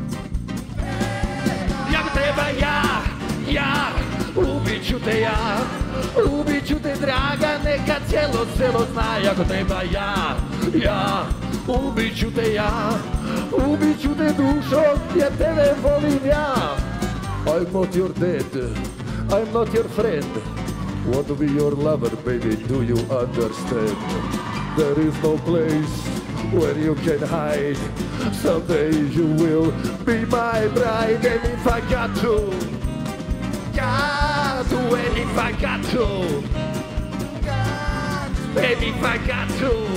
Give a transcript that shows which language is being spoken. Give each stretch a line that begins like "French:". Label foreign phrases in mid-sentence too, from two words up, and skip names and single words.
Croatian: Iako treba ja, ubit ću te ja, ubit ću te draga, neka cijelo selo zna, iako treba ja, ubit ću te ja, ubit ću te dušo, jer tebe volim ja.
English: I'm not your dad, I'm not your friend, want to be your lover, baby, do you understand? There is no place where you can hide, someday you will be my bride, and if I got to, and if I got to, Baby, if I got to.